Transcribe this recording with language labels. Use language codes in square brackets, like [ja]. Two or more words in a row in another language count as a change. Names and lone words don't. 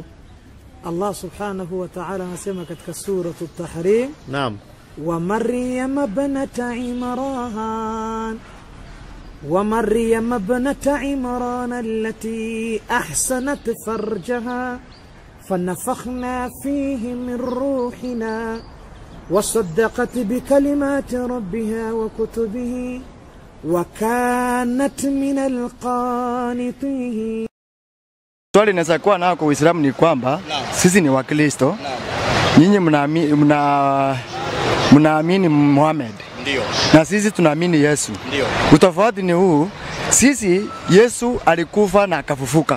[sw] Allah [ar] سبحانه وتعالى [sw] anasema katika sura at-Tahrim, naam, [ar] ومريم ابنت عمران التي أحصنت فرجها فنفخنا فيه من روحنا وصدقت بكلمات ربها وكتبه وكانت من القانتين. [sw] Swali naweza kuwa nao kwa Uislamu ni kwamba sisi ni Wakristo. Nyinyi mnaamini Muhammad. Ndio. Na sisi tunaamini Yesu. Ndio. Utofauti ni huu, sisi Yesu alikufa na akafufuka.